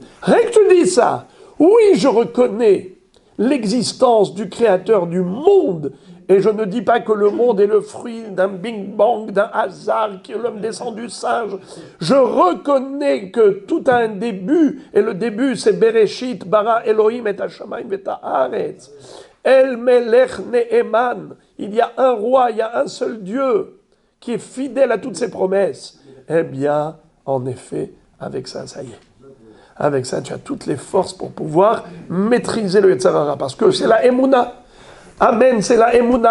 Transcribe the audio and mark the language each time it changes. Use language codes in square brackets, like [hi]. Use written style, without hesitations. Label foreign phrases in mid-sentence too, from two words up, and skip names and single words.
[fr] Rien que tu dis ça, oui, je reconnais l'existence du créateur du monde. Et je ne dis pas que le monde est le fruit d'un Big Bang, d'un hasard, que l'homme descend du singe. Je reconnais que tout a un début, et le début c'est [he] בראשית ברא אלהים את השמים ואת הארץ. אל מלך נאמן. [fr] Il y a un roi, il y a un seul Dieu qui est fidèle à toutes ses promesses. Eh bien, en effet, avec ça, ça y est. Avec ça, tu as toutes les forces pour pouvoir maîtriser le [he] יצר הרע, [fr] parce que c'est la Emouna. Amen, c'est la Emouna.